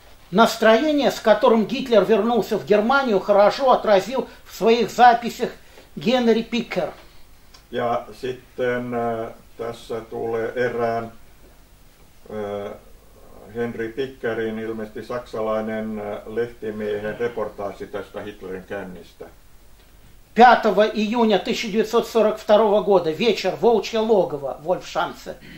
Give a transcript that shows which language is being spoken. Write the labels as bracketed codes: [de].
[ru] Настроение, с которым Гитлер вернулся в Германию, хорошо отразил в своих записях Генри Пикер. [fi] Ja sitten tässä tulee erään Henry Pickerin, ilmeisesti saksalainen lehtimiehen reportaasi tästä Hitlerin käynnistä. [ru] 5 июня 1942 года, вечер, Волчье логово, Wolfschanze.